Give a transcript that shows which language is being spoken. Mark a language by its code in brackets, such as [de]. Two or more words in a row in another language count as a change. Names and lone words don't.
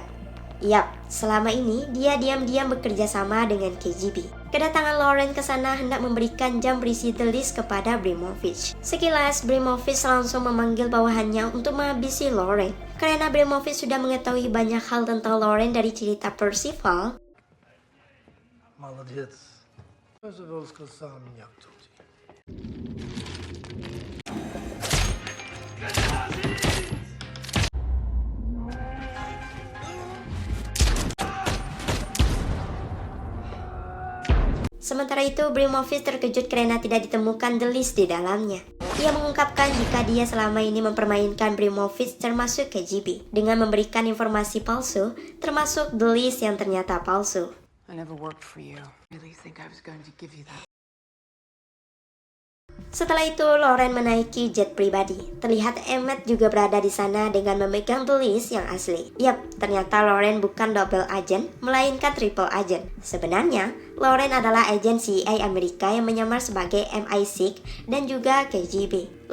[id] Yap, selama ini dia diam-diam bekerja sama dengan KGB. Kedatangan Lauren ke sana hendak memberikan jam berisi The List kepada Bremovich. Sekilas, Bremovich langsung memanggil bawahannya untuk menghabisi Lauren. Karena Bremovich sudah mengetahui banyak hal tentang Lauren dari cerita Percival. [ru] Молодец. Percival сказал меня кто-то. [id] Sementara itu, Bremovich terkejut karena tidak ditemukan The List di dalamnya. Ia mengungkapkan jika dia selama ini mempermainkan Bremovich termasuk KGB dengan memberikan informasi palsu, termasuk The List yang ternyata palsu. [en] I never worked for you. Really think I was going to give you that? [id] Setelah itu, Lauren menaiki jet pribadi. Terlihat Emmett juga berada di sana dengan memegang tulis yang asli. Yap, ternyata Lauren bukan [en] double agent, [id] melainkan [en] triple agent. [id] Sebenarnya, Lauren adalah agen CIA Amerika yang menyamar sebagai MI6 dan juga KGB.